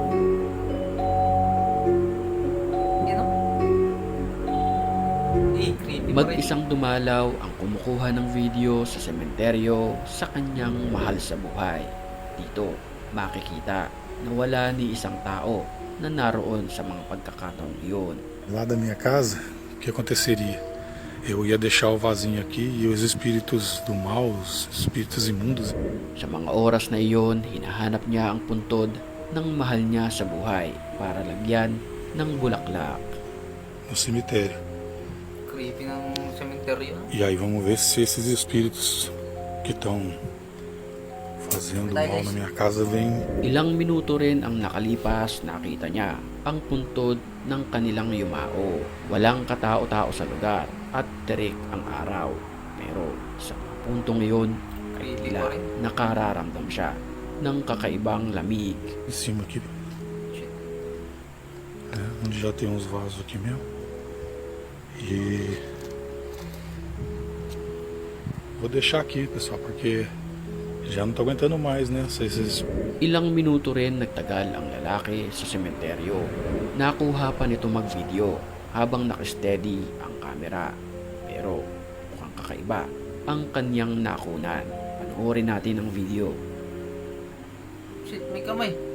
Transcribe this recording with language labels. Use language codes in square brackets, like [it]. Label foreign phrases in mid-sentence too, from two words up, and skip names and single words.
[tl] Yan o. Creepy pa rin. Mag-isang dumalaw ang kumukuha ng video sa sementeryo sa kanyang mahal sa buhay. Dito, makikita na wala ni isang tao na naroon sa mga pagkakataong iyon. [pt] Lá da minha casa, o que aconteceria? Eu ia deixar o vasinho aqui e os espíritos do mal, os espíritos imundos, [tl] Sa mga oras na iyon, hinahanap niya ang puntod ng mahal niya sa buhay para lagyan ng bulaklak. [pt] no cemitério. [tl] Creepy ng cementerio. [pt] E aí vamos ver se esses espíritos que estão fazendo mal na minha casa vêm. [tl] Ilang minuto rin ang nakalipas, nakita niya ang puntod ng kanilang yumao. Walang katao-tao sa lugar at tirik ang araw. Pero sa mga puntong iyon, ay Creepy tila pa rin. nakararamdam siya ng kakaibang lamig. [pt] Em cima aqui, Shit. onde já tem uns vasos aqui mesmo. E vou deixar aqui, pessoal, porque já não tô aguentando mais, né? Esses [tl] Ilang minuto rin nagtagal ang lalaki sa sementeryo. Nakuha pa nito mag-video habang nakasteady ang kamera. Pero mukhang kakaiba ang kanyang nakunan. Panoorin natin ang video. Shit, may kamay.